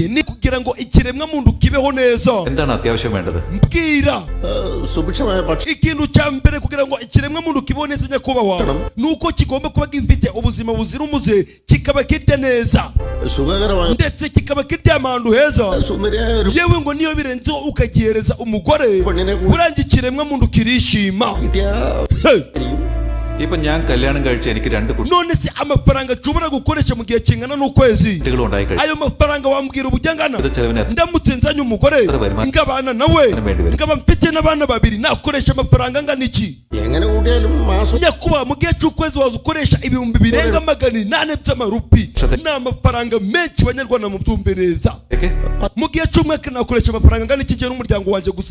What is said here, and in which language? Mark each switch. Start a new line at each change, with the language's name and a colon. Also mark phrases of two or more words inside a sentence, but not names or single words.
Kinyarwanda: Ni kugira ngo ikiremwa muntu kibeho neza.
Malayalam: എന്താണ് അത്യാവശ്യം വേണ്ടത്?
Kinyarwanda: Mbwira ikintu cya mbere kugira ngo ikiremwa muntu kibeho neza nyakubahwa nuko kigomba kuba gifite ubuzima buzira umuze, kikaba kirya neza ndetse kikaba kiryama ahantu heza. Yewe ngo niyo birenzeho ukagihereza umugore urangiye ikiremwa muntu kirishima. Hey!
Malayalam: ഇപ്പൊ ഞാൻ കല്യാണം കഴിച്ച് എനിക്ക് 2
Kinyarwanda: None se amafaranga nshobora gukoresha mu gihe kingana n'ukwezi,
Malayalam: കുട്ടികൾ ഉണ്ടായി കഴിഞ്ഞു.
Kinyarwanda: ayo mafaranga wambwira ubujyangana
Malayalam: ഇത് ചെലവിന്
Kinyarwanda: ndamutse nzanye umugore ngabana nawe ngaba mfite n'abana babiri nakoresha amafaranga angana iki? Nyakuba mu gihe cy'ukwezi waza ukoresha ibihumbi birenga 800 by'amarupi. Ni amafaranga menshi banyarwanda mu byumbereza. Mu gihe cy'umwaka nakoresha amafaranga angana iki gihe n'umuryango wanjye gusa?